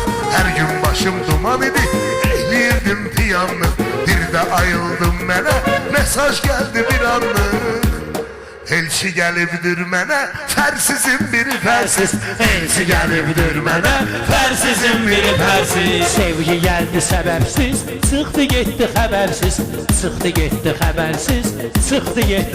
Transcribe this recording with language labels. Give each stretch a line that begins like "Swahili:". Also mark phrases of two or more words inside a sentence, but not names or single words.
Azerbaijani: Hər gün başım duman idi, eylirdim piyanlıq. Bir də ayıldım mənə, mesaj gəldi bir anlıq. Elçi gəlibdir mənə, fərsizin biri fərsiz. Elçi gəlibdir mənə, Fərsizin biri fərsiz.
Turkish: Sevgi geldi sebepsiz, çıktı gitti habersiz. Çıktı gitti habersiz, çıktı gitti